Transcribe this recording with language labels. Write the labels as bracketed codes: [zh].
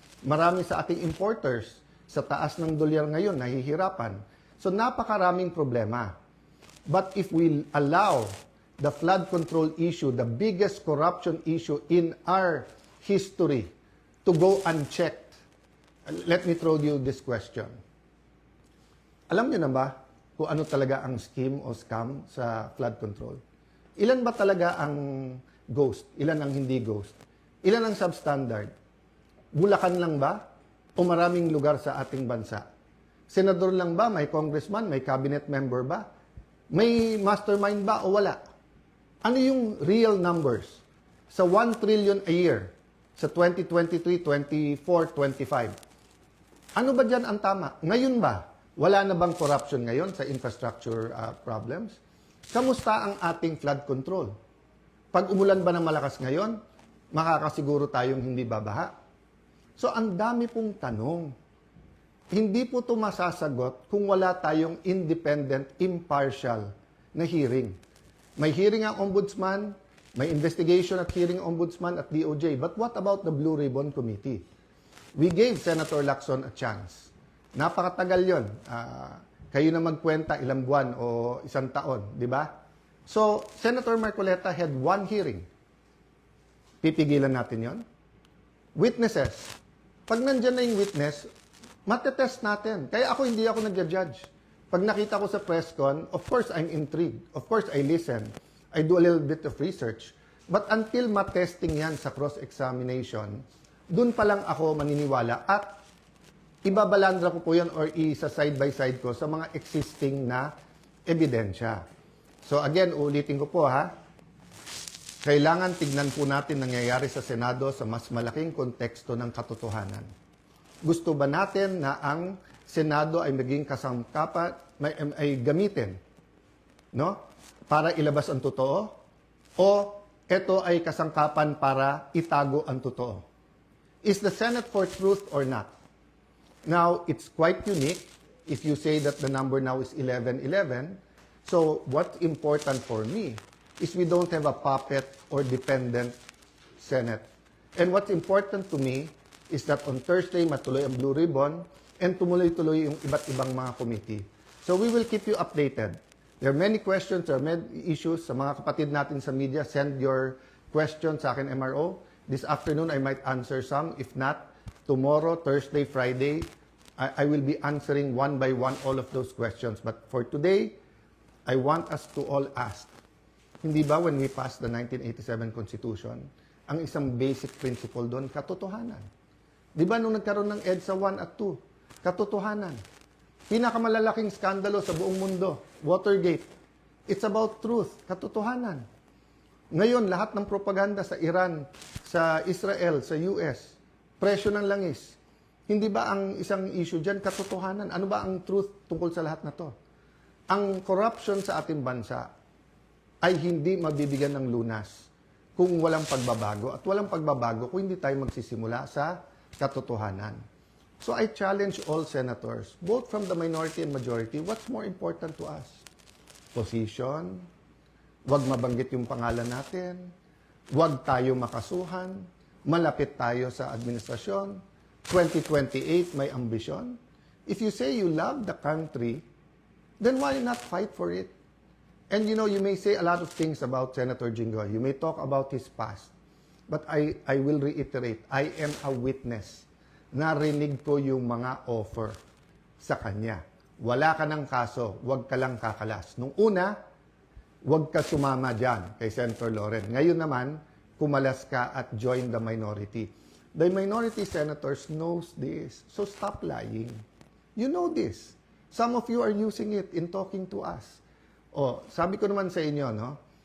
[tl] Marami sa ating importers sa taas ng dolyar ngayon, nahihirapan. So napakaraming problema. [en] But if we allow the flood control issue, the biggest corruption issue in our history, to go unchecked, let me throw you this question. [tl] Alam niyo na ba kung ano talaga ang scheme o scam sa flood control? Ilan ba talaga ang ghost, ilan ang hindi ghost, ilan ang substandard. Bulacan lang ba o maraming lugar sa ating bansa? Senador lang ba? May congressman? May cabinet member ba? May mastermind ba o wala? Ano yung real numbers? Sa 1 trillion a year, sa 2023, 24, 25. Ano ba dyan ang tama? Ngayon ba? Wala na bang corruption ngayon sa infrastructure problems? Kamusta ang ating flood control? Pag umulan ba ng malakas ngayon, makakasiguro tayong hindi babaha? So, ang dami pong tanong. Hindi po ito masasagot kung wala tayong independent, impartial na hearing. May hearing ang ombudsman, may investigation at hearing ombudsman at DOJ. [en] But what about the Blue Ribbon Committee? We gave Senator Lacson a chance. [tl] Napakatagal yon. Kayo na magkwenta ilang buwan o isang taon, di ba? [en] So, Senator Marcoleta had one hearing. [tl] Pipigilan natin yon. Witnesses. Pag nandyan na yung witness, matetest natin. Kaya hindi ako nagja-judge. Pag nakita ko sa press con, [en] of course, I'm intrigued. Of course, I listen. I do a little bit of research. But until [tl] matesting yan sa cross-examination, dun pa lang ako maniniwala at ibabalandra ko po yan or isa side by side ko sa mga existing na ebidensya. So again, ulitin ko po ha, kailangan tignan po natin nangyayari sa Senado sa mas malaking konteksto ng katotohanan. Gusto ba natin na ang Senado ay maging kasangkapan, ay gamitin, no? Para ilabas ang totoo? O ito ay kasangkapan para itago ang totoo? [en] Is the Senate for truth or not? Now, it's quite unique if you say that the number now is 11-11. So, what's important for me is we don't have a puppet or dependent Senate. And what's important to me is that on Thursday, [tl] matuloy ang [en] Blue Ribbon and [tl] tumuloy-tuloy yung iba't ibang mga [en] committee. So, we will keep you updated. There are many questions, there are many issues. [tl] Sa mga kapatid natin sa media, [en] send your questions [tl] sa akin, [en] MRO. This afternoon, I might answer some. If not, tomorrow, Thursday, Friday, I will be answering one by one all of those questions. But for today, I want us to all ask, [tl] hindi ba [en] when we passed the 1987 Constitution, [tl] ang isang basic principle doon, katotohanan. Di ba nung nagkaroon ng EDSA 1 at 2, katotohanan. Pinakamalalaking skandalo sa buong mundo, Watergate. [en] It's about truth, katotohanan. [tl] Ngayon, lahat ng propaganda sa Iran, sa Israel, sa US, presyo ng langis. Hindi ba ang isang issue dyan, katotohanan? Ano ba ang truth tungkol sa lahat na to? Ang corruption sa ating bansa ay hindi mabibigyan ng lunas kung walang pagbabago. At walang pagbabago kung hindi tayo magsisimula sa katotohanan. [en] So I challenge all senators, both from the minority and majority, what's more important to us? [tl] Position, wag mabanggit yung pangalan natin, wag tayo makasuhan, malapit tayo sa administrasyon, 2028 may ambisyon. [en] If you say you love the country, then why not fight for it? And you know, you may say a lot of things about Senator Jinggoy. You may talk about his past. But I will reiterate, I am a witness. [tl] Narinig ko yung mga offer sa kanya. Wala ka ng kaso, wag ka lang kakalas. Nung una, wag ka sumama dyan kay Senator Loren. Ngayon naman, kumalas ka at [en] join the minority. The minority senators knows this. So stop lying. You know this. Some of you are using it in talking to us. [tl] Oh, sabi ko naman sa inyo, no?